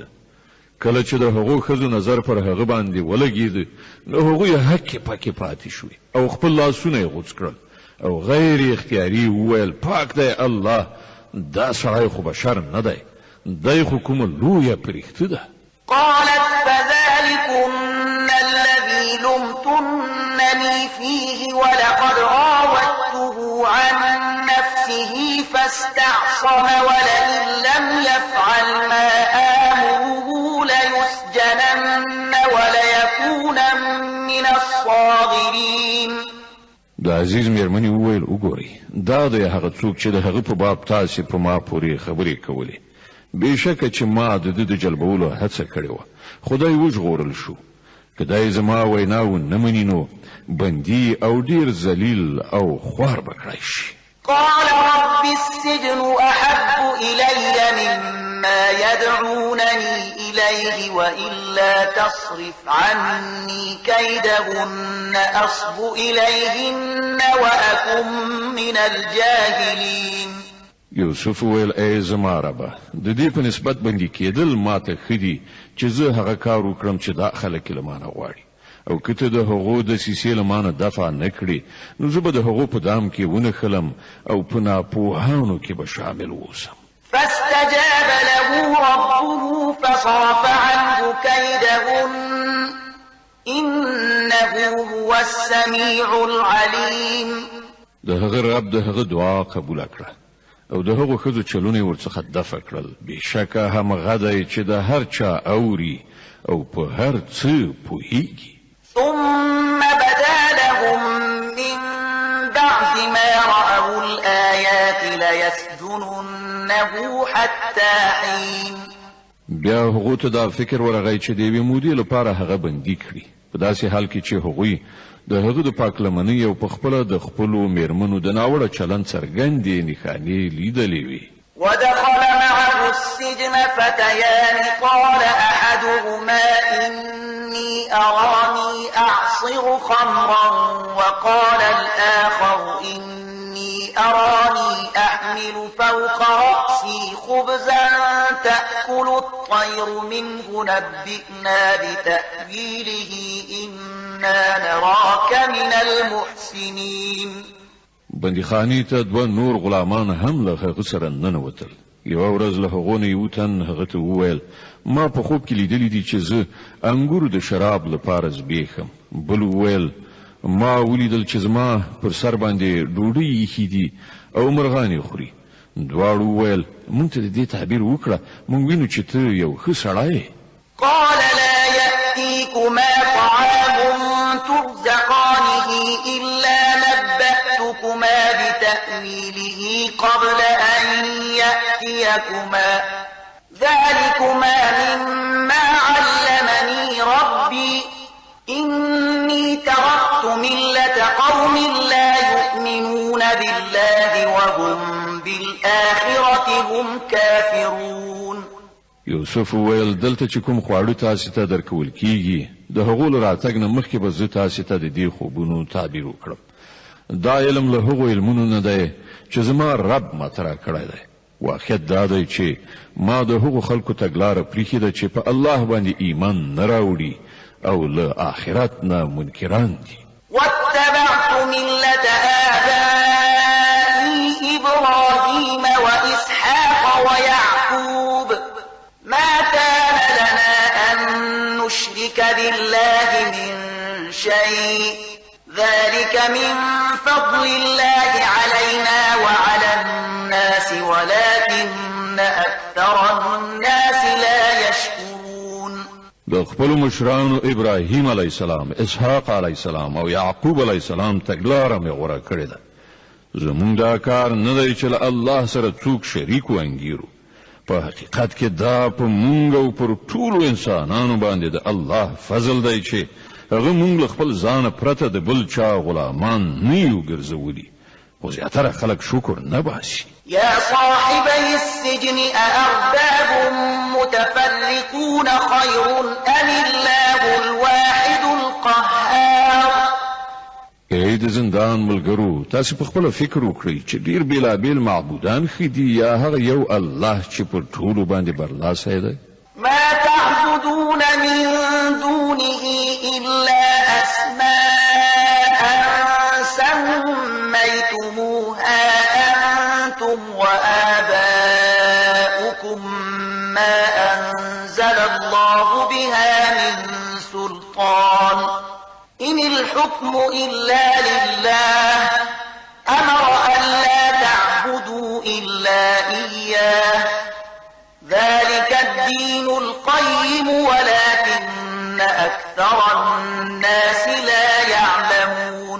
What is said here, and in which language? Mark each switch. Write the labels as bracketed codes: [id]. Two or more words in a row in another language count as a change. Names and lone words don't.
[ps] کله چې د هغو ښځو نظر پر هغه باندې ولګېد نو هغوی هکې پکې پاتې شوې او خپل لاسونه یې غوڅ کړل او غیر اختیاري وویل پاک دی الله، دا سړی خو بشر نه دی، دی خو کومه لویه پرښته ده. [ar] قالت فذلكن الذي لمتنني فيه ولقد راودته عن نفسه فاستعصم ولئن لم يفعل ما آمره ليسجنن وليكونن من الصاغرين. [ps] د عزیز میرمنې وویل وګورئ دا دی هغه څوک چې د هغه په باب تاسې په ما پورې خبرې کولې. بېشکه چې ما د ده د جلبولو هڅه کړې وه، خدای وژغورل شو. که دی زما ویناو نه مني نو بندي او ډېر ذلیل او خوار به کړی شي. [ar] قال رب السجن أحب إلي مما يدعونني إليه وإلا تصرف عني كيدهن أصب إليهن وأكن من الجاهلين. [ps] یوسف ویل ای زما ربه د دې په نسبت بندي کېدل ماته ښه دي چې زه هغه کار وکړم چې دا خلک له مانه غواړي، او که ته د هغو دسیسې له مانه دفع نه کړې نو زه به د هغو په دام کې ونښلم او په ناپوهانو کې به شامل اوسم. [ar] فاستجاب له ربه فصرف عنه كيدهن إنه هو السميع العليم. [ps] د هغه رب د هغه دعا قبول کړه او د هغو ښځو چلونه یې ورڅخه دفع کړل. بېشکه همغه دی چې د هر چا اوري او په هر څه پوهیږي. [ar] ثم بدا لهم من ليسجننه حتى حين. [ps] بیا هغه ته دا فکر ورغی چې د یوې مودې لپاره هغه بندي کړي، په داسې حال کې چې هغوی د هغه د پاکلمنۍ او په خپله د خپلو میرمنو د ناوړه چلند څرګندې نښانې لیدلې وي. [ar] ودخل معه السجن فتيان قال أحدهما إني أراني أعصر خمرا وقال الآخر إني أراني أحمل فوق رأسي خبزا تأكل الطير منه نبئنا بتأويله إنا نراك من المحسنين. [ps] بندیخانې ته دوه نور غلامان هم له هغه سره ننوتل. یوه ورځ له هغو نه یو تن هغه ته وویل ما په خوب کې لیدلی دي چې زه انګور د شراب لپاره زبېښم. بل وویل ما ولیدل چې زما پر سر باندې ډوډۍ ایښي دي او مرغان یې خوري. دواړو وویل موږ ته د دې تعبیر وکړه، موږ وینو چې ته یو ښه سړی یې. [ar] قال لا يأتيكما طعام ترزقانه إلا نبأتكما بتأويله قبل أن يأتيكما ذلكما مما علمني ربي إني تركت ملة قوم لا يؤمنون بالله وهم بالآخرة هم كافرون. [ps] یوسف وویل دلته چې کوم خواړه تاسو ته درکول کیږي د هغو له راتګ نه مخکې به زه تاسو ته د دې خوبونو تعبیر وکړم. دا علم له هغو علمونو نه دی چې زما رب ماته راکړی دی. واقعیت دا دی چې ما د هغو خلکو تګلاره پریښې ده چې په الله باندې ایمان نه راوړي او له آخرت نه منکران دي. [ar] واتبعت ملة آبائي إبراهيم وإسحاق ويعقوب ما كان لنا أن نشرك بالله من شيء ذلك من فضل الله علينا وعلى الناس ولكن أكثر الناس لا يشكرون. [ps] د خپل مشرانو ابراهیم [ar] علیه السلام، [ps] اسحاق [ar] علیه السلام [ps] او یعقوب [ar] علیه السلام [ps] تګلاره مې غوره کړې ده. زمونږ دا کار نه دی چې له الله سره څوک شریک وانګیرو. په حقیقت کې دا په مونږ او پر ټولو انسانانو باندې د الله فضل دی چې هغه مونږ له خپل ځانه پرته د بل چا غلامان نه یو ګرځولي. خو زیاتره خلک شکر نه باسي. [ar] يا صاحبي السجن أأرباب متفرقون خير أم الله الواحد القهار. [ps] ای د زندان ملګرو، تاسو په خپل فکر وکړئ چې ډیر بیلابیل معبودان ښه دي یا هغه یو الله چې پر ټولو باندې برلاسی دی؟ [ar] ما تعبدون من دونه إلا أسماء سميتموها أنتم وآباؤكم ما أنزل الله بها من سلطان إن الحكم إلا لله أمر ألا تعبدوا إلا إياه ذلك الدين القيم ولكن أكثر الناس لا يعلمون.